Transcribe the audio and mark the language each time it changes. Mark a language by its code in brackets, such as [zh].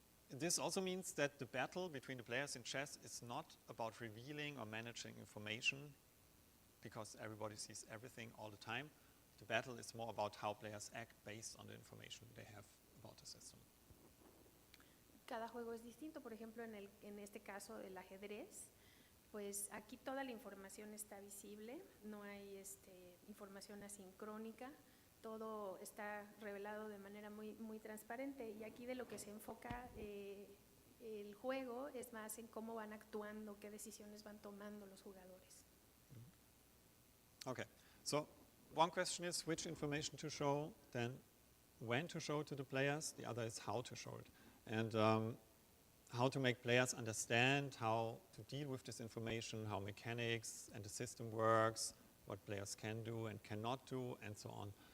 [en] This also means that the battle between the players in chess is not about revealing or managing information, because everybody sees everything all the time. The battle is more about how players act based on the information they have about the system. [es] Cada juego es distinto. Por ejemplo, en este caso del ajedrez, pues aquí toda la información está visible, no hay información asincrónica, todo está revelado de manera muy, muy transparente, y aquí de lo que se enfoca el juego es más en cómo van actuando, qué decisiones van tomando los jugadores. [en] Okay, so one question is which information to show, then when to show it to the players, the other is how to show it. And how to make players understand how to deal with this information, how mechanics and the system works, what players can do and cannot do, and so on.